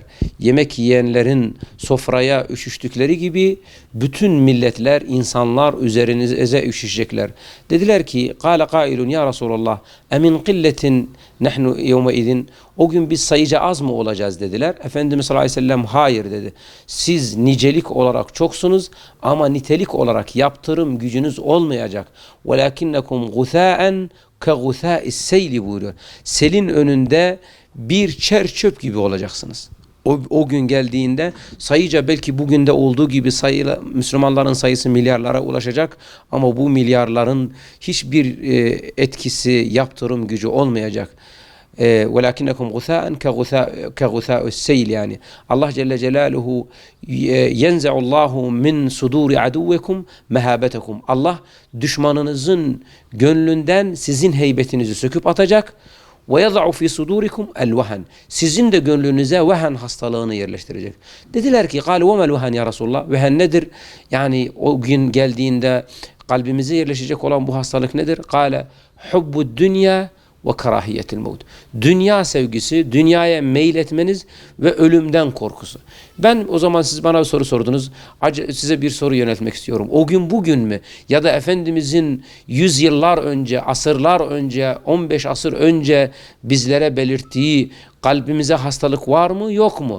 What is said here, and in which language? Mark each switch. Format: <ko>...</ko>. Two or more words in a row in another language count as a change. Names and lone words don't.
<tr>Yemek yiyenlerin sofraya üşüştükleri gibi bütün milletler, insanlar üzerinize üşüşecekler. Dediler ki,</tr> <ar>"قال قائل يا رسول الله أمن قلة نحن يومئذ."</ar> <tr>O gün biz sayıca az mı olacağız dediler. Efendimiz</tr> <ar>صلى الله عليه وسلم</ar> <tr>hayır dedi. Siz nicelik olarak çoksunuz ama nitelik olarak yaptırım gücünüz olmayacak.</tr> <ar>وَلَكِنَّكُمْ غُثَاءً كَغُثَاءِ السَّيْلِ buyuruyor.</ar> <tr>Selin önünde bir çer çöp gibi olacaksınız. O gün geldiğinde sayıca belki bugün de olduğu gibi Müslümanların sayısı milyarlara ulaşacak ama bu milyarların hiçbir etkisi, yaptırım gücü olmayacak.</tr> <ar>وَلَكِنَّكُمْ غُثَاءً كَغُثَاءِ السَّيْلِ yani. الله جل جلاله يَنْزَعُ اللّٰهُ مِنْ صُدُورِ عَدُوِّكُمْ مَهَابَتَكُمْ.</ar> <tr>Allah düşmanınızın gönlünden sizin heybetinizi söküp atacak.</tr> <ar>وَيَضَعُ فِي صُدُورِكُمْ الْوَهَنِ.</ar> <tr>Sizin de gönlünüze vehen hastalığını yerleştirecek. Dediler ki,</tr> <ar>قَالُ وَمَا الْوَهَنِ يا رسول الله?</ar> <tr>Vehen nedir? Yani o gün geldiğinde kalbimize yerleşecek olan bu hastalık nedir?</tr> <ar>قَالَ حُبُّ الدُّنْيَا وكراهية الموت.</ar> <tr>Dünya sevgisi, dünyaya meyletmeniz ve ölümden korkusu. Ben o zaman siz bana bir soru sordunuz. Size bir soru yöneltmek istiyorum. O gün bugün mü? Ya da Efendimizin yüzyıllar önce, asırlar önce, 15 asır önce bizlere belirttiği kalbimize hastalık var mı yok mu?</tr>